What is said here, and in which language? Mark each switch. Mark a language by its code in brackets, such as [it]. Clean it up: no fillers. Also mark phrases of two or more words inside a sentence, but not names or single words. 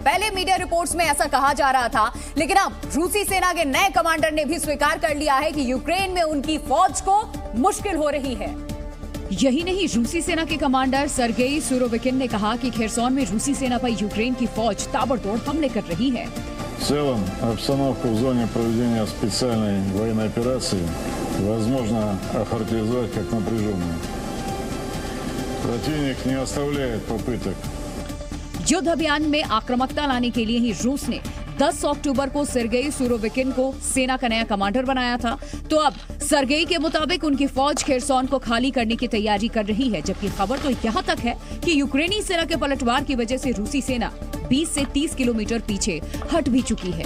[hi] पहले मीडिया रिपोर्ट्स में ऐसा कहा जा रहा था, लेकिन अब रूसी सेना के नए कमांडर ने भी स्वीकार कर लिया है कि यूक्रेन में उनकी फौज को मुश्किल हो रही है। यही नहीं, रूसी सेना के कमांडर सर्गेई सुरोविकिन ने कहा कि खेरसोन में रूसी सेना पर यूक्रेन की फौज ताबड़तोड़ हमले कर रही है। [ru] В целом, обстановку в зоне проведения специальной военной операции возможно охарактеризовать как напряженную. Противник не оставляет попыток। [hi] युद्ध अभियान में आक्रामकता लाने के लिए ही रूस ने 10 अक्टूबर को सर्गेई सुरोविकिन को सेना का नया कमांडर बनाया था। तो अब सर्गेई के मुताबिक उनकी फौज खेरसोन को खाली करने की तैयारी कर रही है, जबकि खबर तो यहाँ तक है कि यूक्रेनी सेना के पलटवार की वजह से रूसी सेना 20 से 30 किलोमीटर पीछे हट भी चुकी है।